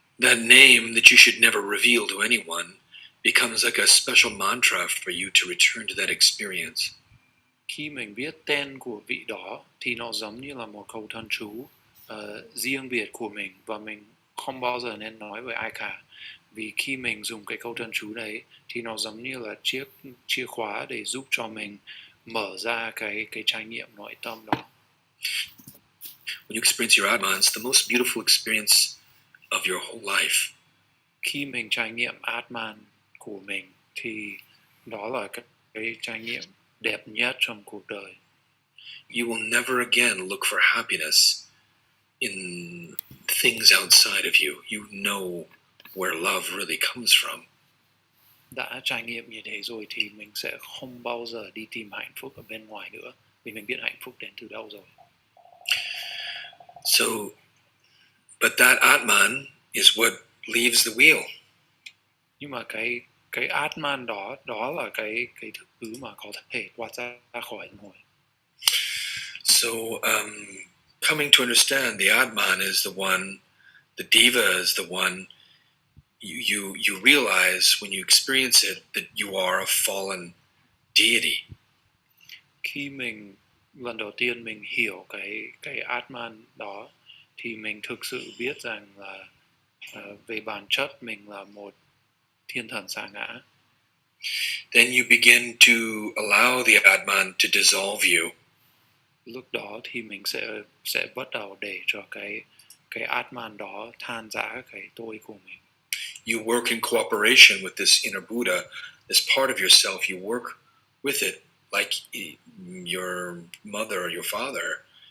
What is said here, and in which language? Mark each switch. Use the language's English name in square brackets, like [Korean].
[English] That name that you should never reveal to anyone becomes like a special mantra for you to return to that experience. [Vietnamese] Khi mình biết tên của vị đó thì nó giống như là một câu thần chú riêng biệt của mình, và mình không bao giờ nên nói với ai cả. Vì khi mình dùng cái câu thần chú đấy thì nó giống như là chiếc chìa khóa để giúp cho mình mở ra cái trải nghiệm nội tâm đó. [English] When you experience your Atman, it's the most beautiful experience of your whole life. [Vietnamese] Khi mình trải nghiệm Atman của mình thì đó là cái trải nghiệm đẹp nhất trong cuộc đời. [English] You will never again look for happiness in things outside of you. You know where love really comes from. [Vietnamese] Đã trải nghiệm như thế rồi thì mình sẽ không bao giờ đi tìm hạnh phúc ở bên ngoài nữa, vì mình biết hạnh phúc đến từ đâu rồi. [English] So, but that Atman is what leaves the wheel. [Vietnamese] Nhưng mà cái Atman đó là cái thứ mà có thể thoát ra khỏi luân hồi. [English] So, coming to understand the Atman is the one, the Diva is the one. You realize when you experience it that you are a fallen deity. [Vietnamese] Khi mình lần đầu tiên mình hiểu cái Atman đó thì mình thực sự biết rằng là về bản chất mình là một thiên thần sa ngã. [English] Then you begin to allow the Atman to dissolve you. [Vietnamese] Lúc đó thì mình sẽ bắt đầu để cho cái Atman đó than rã cái tôi của mình. [English] You work in cooperation with this inner Buddha, this part of yourself. You work with it like your mother or your father.